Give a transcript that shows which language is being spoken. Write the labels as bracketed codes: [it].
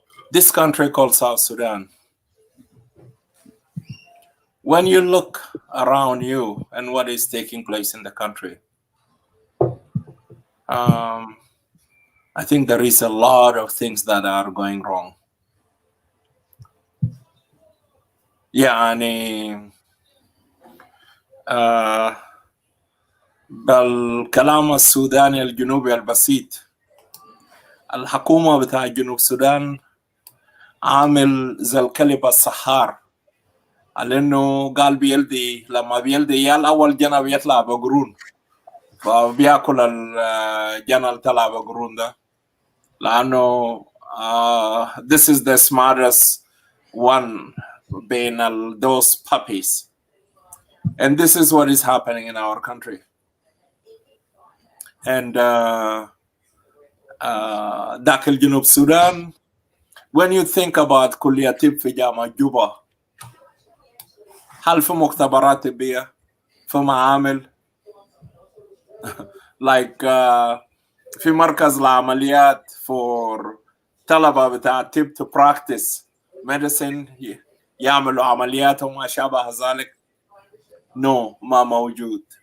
[en] This country called South Sudan, when you look around you and what is taking place in the country, I think there is a lot of things that are going wrong. [ar] يعني بالكلام السوداني الجنوبي البسيط، الحكومة بتاع جنوب السودان عامل زي الكلب السحار، لأنه قال بيلدي لما بيلدي يال أول جنة بيطلع بقرون، فبياكل الجنة اللي طلع بقرون ده، لأنه [en] this is the smartest one [ar] بين [en] those puppies. And this is what is happening in our country. [ar] And داخل جنوب السودان, [en] when you think about [ar] كلية طب في جامعة جوبا, هل في مختبرات طبية؟ في معامل؟ like في مركز العمليات for طلبة بتاع طب [en] to practice medicine [ar] يعملوا عمليات وما شابه ذلك؟ No, ما موجود.